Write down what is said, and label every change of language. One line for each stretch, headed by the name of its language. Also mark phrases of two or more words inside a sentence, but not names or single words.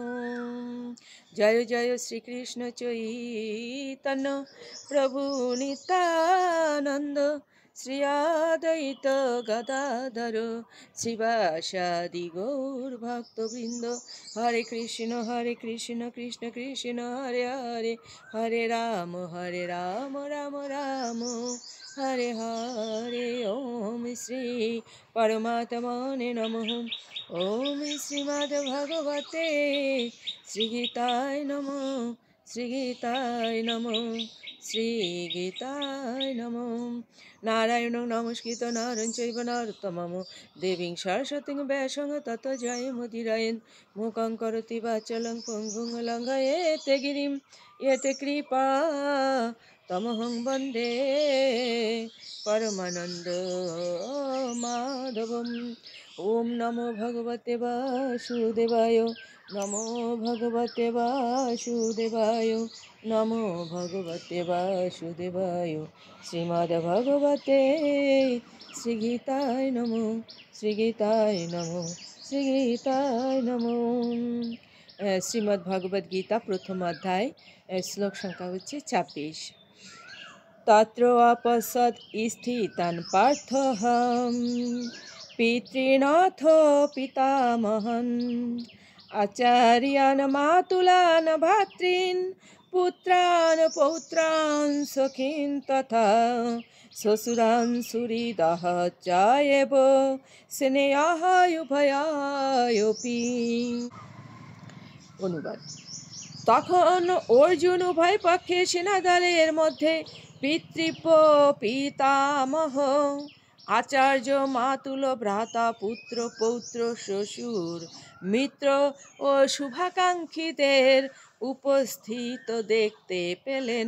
Sanskrit: জয় জয় শ্রীকৃষ্ণ চৈতন্য প্রভু নিত্যানন্দ শ্রী অদ্বৈত গদাধর শ্রীবাসাদি গৌর ভক্তবৃন্দ। হরে কৃষ্ণ কৃষ্ণ কৃষ্ণ হরে হরে, হরে রাম রাম রাম হরে হরে। ওম শ্রী পরমাত্মনে নমঃ। ওম শ্রীমদ্ ভগবতে শ্রীগীতায় নমঃ, শ্রীগীতায় নমঃ, শ্রীগীতায় নমঃ। নারায়ণং নমস্কৃত নরং চৈব নরোত্তমং দেবীং সরস্বতীং ব্যাসং ততো জয়মুদীরয়েৎ। মূকং করোতি বাচালং পঙ্গুং লঙ্ঘয়েতে গিরিং ইয়তে কৃপা তমহং বন্দে পরমানন্দ মাধবম। ওম নমো ভগবতে বাসুদেবায়, নমো ভগবতে বাসুদেবায়, নমো ভগবতে বাসুদেবায়। শ্রীমদ্ ভগবতে শ্রীগীতায় নমঃ, শ্রীগীতায় নমঃ, শ্রীগীতায় নমঃ।
Bangla: শ্রীমদ্ ভগবদ্ গীতা প্রথম অধ্যায়, শ্লোক সংখ্যা হচ্ছে ২৬।
Sanskrit: তত্র অপসদ স্থিতান পার্থহম পিতৃনাথ পিতামহন আচার্যান মাতুলান ভাতৃন পুত্রান পৌত্রান সখিন তথা শ্বশুরান সুহৃদঃ চায়েব স্নেহঃ উভয়ায়পি।
Bangla: অনুবাদ। তখন অর্জুন উভয় পক্ষে সেনাদলের মধ্যে পিতৃব্য পিতামহ আচার্য মাতুল ভ্রাতা পুত্র পৌত্র শ্বশুর মিত্র ও শুভাকাঙ্ক্ষীদের উপস্থিত দেখতে পেলেন।